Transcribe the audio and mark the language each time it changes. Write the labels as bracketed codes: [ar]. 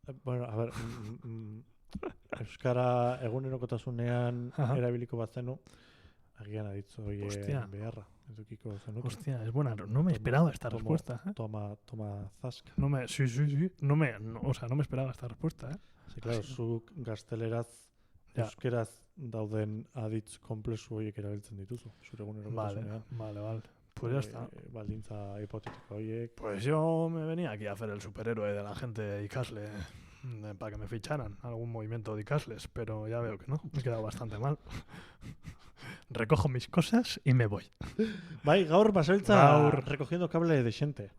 [eu] Bueno, a ver, euskara egunerokotasunean erabiliko bazenu, agian aditzo beharra. [es] Hostia, es buena. No me esperaba esta respuesta, ¿eh? Toma zasca. Sí. No me esperaba esta respuesta, ¿eh? [eu] Sí, claro, zuk gazteleraz, euskeraz dauden aditz komplexu horiek erabiltzen dituzu. Zure egunerokotasunean. [es] Vale. Pues ya está. [eu] Baldintza hipotética horiek. [es] Pues yo me venía aquí a hacer el superhéroe de la gente de Ikasle para que me ficharan algún movimiento de Ikasles, pero ya veo que no. Me he quedado bastante mal. Recojo mis cosas y me voy. [eu] Bai, gaur basoiltza [es] recogiendo cable de xente.